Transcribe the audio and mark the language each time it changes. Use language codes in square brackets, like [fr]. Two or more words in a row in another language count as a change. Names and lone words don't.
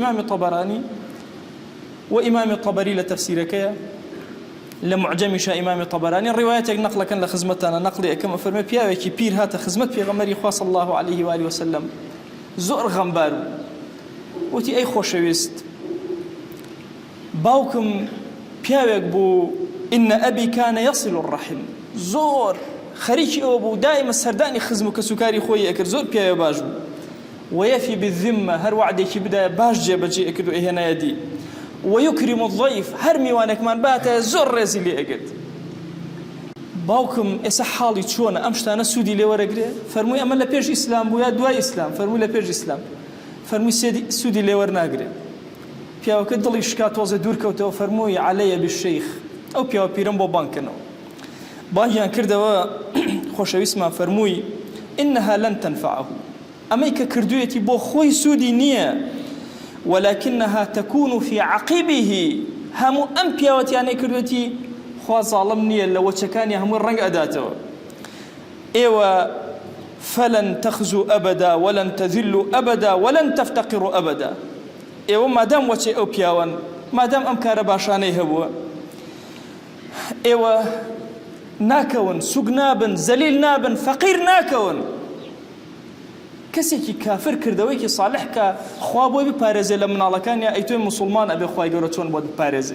[ckb] ئیمامی طەبەرانی و ئیمامی طەبەری لە تەفسیرەکەیە لە معجەمیشە ئیمامی طەبەرانی ڕیوایەتێک نەقڵەکەن لە خزمەتانە نەقڵی ئەەکەم ئەفەرمێ پیاوێکی پیر هاتە خزمەت پێغەمبەری خوا [ar] صلی الله عليه و آله وسلم [ckb] زۆر غەمبار بوو. وتی ئەی خۆشەویست باوکم پیاوێک بوو [ar] إن أبي كان يصل الرحم [ckb] زۆر خەریکی ئەوە بوو دائما سەردانی خزم و کەسوکاری خۆی ئەکرد زۆر پیاوێ باش بوو [ar] ويفي بالذمة [ckb] هەر وعدێکی بدایە باش جێبەجێ ئەکرد و ئێهێنایە دی [ar] ويكرم الضيف [ckb] هەر میوانێکمان باتە زۆر ڕێزی لێ ئەگرت. باوکم ئێستا حاڵی چۆنە ئەم شتانە سوودی لێ وەرەگرێ؟ فەرمووی ئەمە لە پێش ئیسلام بوو یا دوای ئیسلام؟ فەرمووی لە پێش ئیسلام. فەرمووی سوودی لێ وەرناگرێ. پیاوەکە دڵی شکا تۆزە دوور کەوتەوە فەرمووی عەلەیە بالشەیخ ئەو پیاوە پیرم بۆ بانکەنەوە. بانگیان کردەوە خۆشەویستمان فەرمووی [ar] إنها لن تنفعه [ckb] ئەمەی کە کردوویەتی بۆ خۆی سوودی نییە [ar] ولكنها تكون في عقبه [ckb] همو أم پیاوەتیانەی کردوێتی خوا زاڵم نییە لە وەچەکانی هەمووی ڕەنگ ئەداتەوە. [ar] ئێوە فلن تخزوا أبدا ولن تذلوا أبدا ولن تفتقروا أبدا. [ckb] ئێوە مادام وەچەی ئەو پیاوەن مادام ئەم کارە باشانەی هەبووە ئێوە ناکەون سوگ نابن زەلیل نابن فەقیر ناکەون. کەسێکی کافر کردەوەیکی صالح کە خوا بۆی بپارێزێ لە مناڵەکانیە ئەی تۆی موسڵمان ئەبێ خوای گەورە چۆن بۆ بپارێزێ.